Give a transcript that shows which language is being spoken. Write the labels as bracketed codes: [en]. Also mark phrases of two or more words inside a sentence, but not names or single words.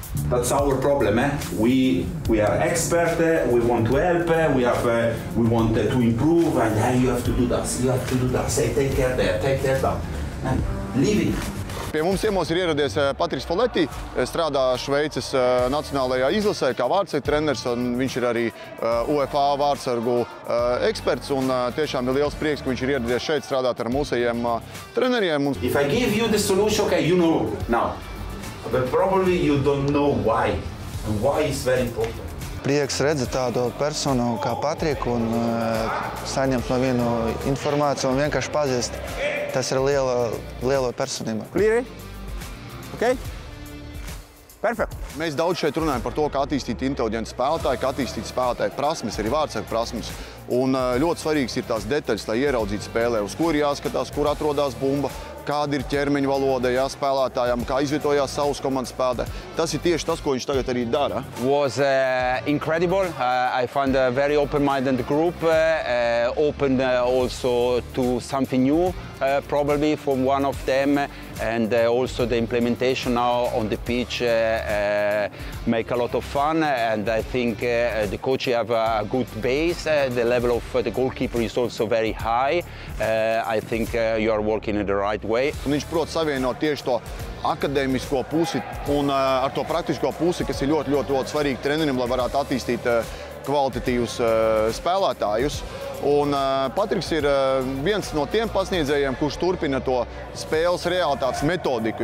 [en] That's our problem. We are expert. We want to help. We want to improve, and you have to do that. You have to do that. Say, take care there, take care that. Leave it. [lv] Pie mums ciemos ir ieradies Patriks Foleti, strādā Šveices nacionālajā izlasē kā vārdsargu treneris, un viņš ir arī UEFA vārdsargu eksperts, un tiešām ir liels prieks, ka viņš ir ieradies šeit strādāt ar mūsējiem treneriem. [en] If I give you the solution, okay, you know now, but probably you don't know why, and why is very important. [lv] Prieks redzēt tādu personu kā Patriku un saņemt no vienu informāciju un vienkārši pazīst. Tas ir liela personība. [en] Clear? Okay? Perfect. [lv] Mēs daudz šeit runājam par to, kā attīstīt inteliģentu spēlētāju, kā attīstīt spēlētāju prasmes, arī vārdsargu prasmes. Un ļoti svarīgs ir tās detaļas, lai ieraudzītu spēlē, uz kur jāskatās, kur atrodas bumba, kāda ir ķermeņa valoda spēlētājam, kā izvietojās savus komandas spēlētāji. Tas ir tieši tas, ko viņš tagad arī dara. [en] Was incredible. I found a very open-minded group, open also to something new, probably from one of them, and also the implementation now on the pitch make a lot of fun, and I think the coach have a good base. The level of the goalkeeper is also very high. I think you are working in the right way. [lv] Un viņš prot savienot tieši to akadēmisko pusi un ar to praktisko pusi, kas ir ļoti svarīgi trenerim, lai varētu attīstīt kvalitatīvus spēlētājus. Un Patriks ir viens no tiem pasniedzējiem, kurš turpina to spēles realitātes metodiku.